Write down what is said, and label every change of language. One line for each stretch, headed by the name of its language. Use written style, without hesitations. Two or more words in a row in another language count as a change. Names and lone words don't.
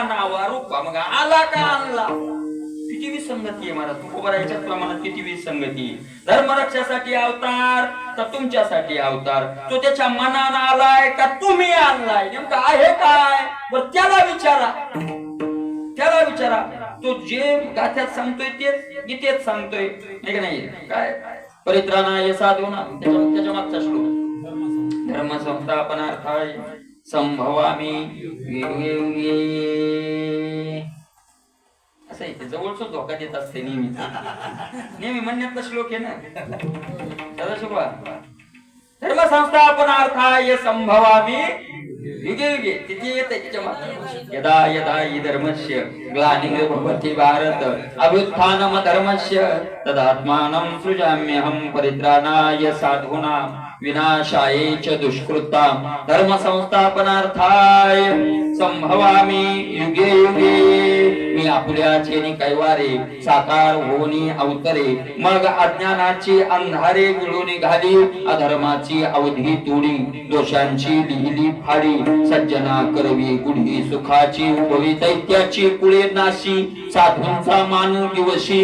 Marathi: नावा रूपा मग आला का आणला किती विसंगती आहे मला तुकोबरा याच्याच प्रमाणात किती विसंगती धर्मरक्षासाठी अवतार तर तुमच्यासाठी अवतार तो त्याच्या मनानं आलाय का तुम्ही आणलाय नेमकं आहे काय बरं त्याला विचारा तो जे गाथ्यात सांगतोय तेच गीतेत सांगतोय नाही का नाही काय
Sanskrit: परित्राणाय साधूना
Marathi: त्याच्या मागचा श्लोक
Sanskrit: धर्म संस्थापनार्थाय संभवामी युगे युगे
Marathi: असं आहे जवळच धोका देत असते नेहमी म्हणण्यातला श्लोक आहे ना सदाशिवा
Sanskrit: धर्म संस्थापनार्थाय संभवामी युगे युगे
Marathi: तिथे येते त्याच्या मागे
Sanskrit: यदा यदा हि धर्मस्य ग्लानिर्भवति भारत अभ्युत्थानम धर्मस्य तदात्मानं सृजाम्यहं परित्राणाय साधूनां विनाशाय च दुष्कृतां धर्म संस्थापनार्थाय संभवामी युगे युगे
Marathi: मी आपुल्याचे कैवारे साकार होनी अवतरे मग अज्ञानाची अंधारे गिळून घाली अधर्माची अवधी तोडी दोषांची लिहिली फाडी सज्जना करवी गुढी सुखाची उभवी दैत्याची कुळे नाशी साधूंचा मानू दिवशी